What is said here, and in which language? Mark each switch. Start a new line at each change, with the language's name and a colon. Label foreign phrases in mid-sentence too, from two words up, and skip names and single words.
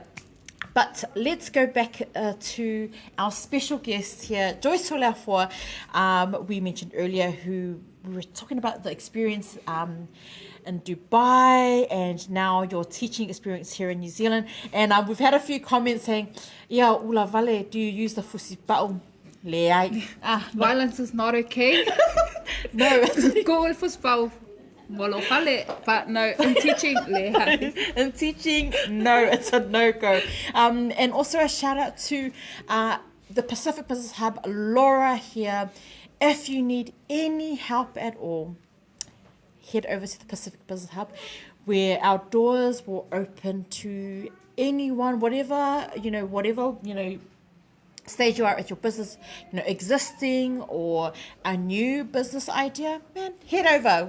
English: But let's go back to our special guest here, Joyce Talaanoa. We mentioned earlier who we were talking about the experience in Dubai and now your teaching experience here in New Zealand. And we've had a few comments saying, "Yeah,
Samoan: ula vale,
English: do you use the
Samoan: fusi pa'u?"
English: Violence is not okay. No, Go with fuspau.
Samoan: Walo fale,
English: but no, in teaching, in teaching, no, it's a no-go. And also a shout out to the Pacific Business Hub, Laura here. If you need any help at all, head over to the Pacific Business Hub, where our doors will open to anyone, whatever stage you are at your business, existing or a new business idea, man, head over.